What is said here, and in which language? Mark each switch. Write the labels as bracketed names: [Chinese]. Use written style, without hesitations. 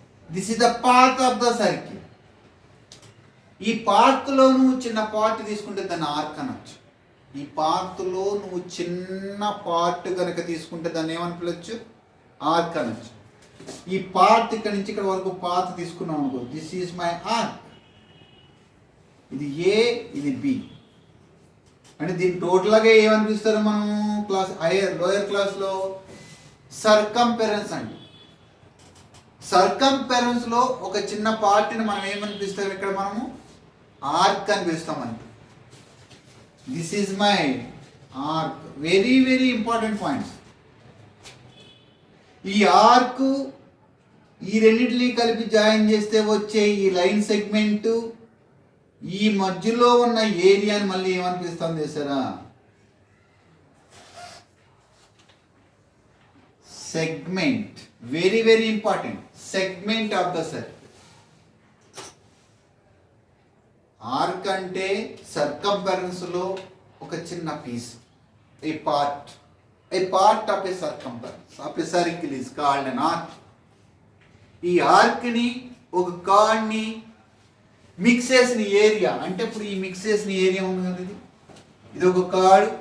[English] This is the path of the circle. [Telugu] ఈ పాత్లో నువ్వు చిన్న పార్ట్ తీసుకుంటే దాన్ని ఆర్క్ అనొచ్చు. ఈ పాత్లో నువ్వు చిన్న పార్ట్ కనుక తీసుకుంటే దాన్ని ఏమని పిలవచ్చు? ఆర్క్ అనొచ్చు. ఈ పార్ట్ ఇక్కడ నుంచి ఇక్కడ వరకు పాత్ తీసుకున్నాం అనుకో, [English] This is my arc. [Telugu] ఇది ఏ, ఇది బి. అంటే దీన్ని టోటల్గా ఏమనిపిస్తారు మనం లోయర్ క్లాస్లో? సర్కంఫరెన్స్ అండి. సర్కంఫరెన్స్ లో ఒక చిన్న పార్టీని మనం ఏమనిపిస్తాం? ఇక్కడ మనము ఆర్క్ అని పిలుస్తాం. అంటే [English] This is my arc. Very very important points. [Telugu] ఈ ఆర్క్ ఈ రెండింటిని కలిపి జాయిన్ చేస్తే వచ్చే ఈ లైన్ సెగ్మెంట్ ఈ మధ్యలో ఉన్న ఏరియాని మళ్ళీ ఏమనిపిస్తాం చేశారా? [English] segment. Very very important. Segment of the circle. [Telugu] Arc అంటే సర్కంఫరెన్స్లో ఒక చిన్న piece, [English] A part of a circumference of a circle is called an arc. [Telugu] ఈ ఆర్క్ని ఒక కార్డ్ని మిక్స్ చేసిన ఏరియా అంటే, ఇప్పుడు ఈ మిక్స్ చేసిన ఏరియా ఉంది కదా, ఇది ఒక కార్డ్.